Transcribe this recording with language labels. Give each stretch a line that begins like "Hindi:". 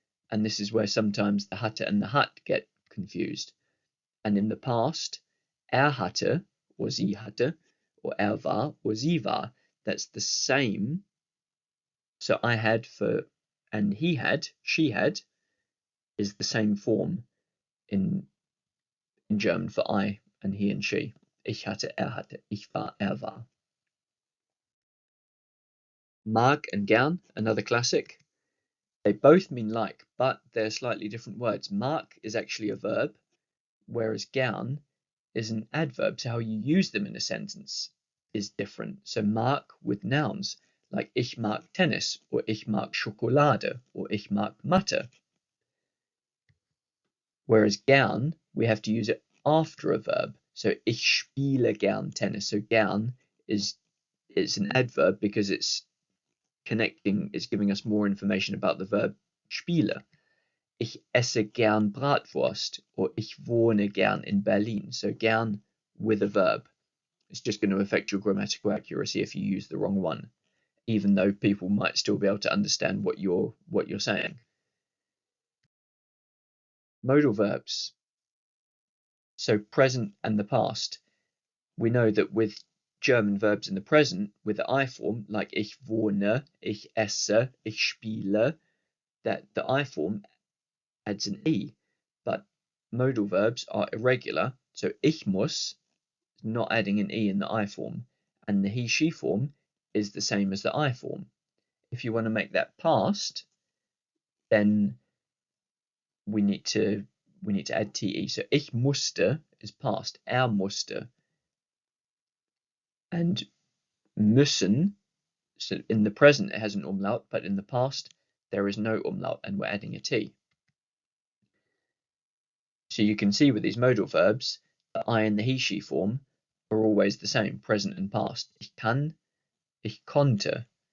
English: And this is where sometimes the hatte and the hat get confused. And in the past, hatte, or sie hatte, or war, or sie war. That's the same. So I had for, and he had, she had, is the same form in German for I and he and she.
German: Ich hatte, ich war, war.
English: Mag and gern, another classic. They both mean like, but they're slightly different words. Mag is actually a verb, whereas gern is an adverb. So how you use them in a sentence is different. So mag with nouns, like
German: ich mag Tennis,
English: or
German: ich mag Schokolade,
English: or
German: ich mag Mathe.
English: Whereas gern, we have to use it after a verb.
German: So ich spiele gern Tennis.
English: So gern it's an adverb because it's connecting, it's giving us more information about the verb spiele.
German: Ich esse gern Bratwurst, or ich wohne gern in Berlin.
English: So gern with a verb. It's just going to affect your grammatical accuracy if you use the wrong one, even though people might still be able to understand what you're saying. Modal verbs. So present and the past. We know that with German verbs in the present, with the I form, like
German: ich wohne, ich esse, ich spiele,
English: that the I form adds an E, but modal verbs are irregular, so
German: ich muss,
English: not adding an E in the I form, and the he, she form is the same as the I form. If you want to make that past, then we need to add TE. So
German: ich musste
English: is past, musste. And müssen, so in the present it has an umlaut, but in the past there is no umlaut and we're adding a T. So you can see with these modal verbs, the I and the he, she form are always the same, present and past.
German: Ich kann, ich konnte.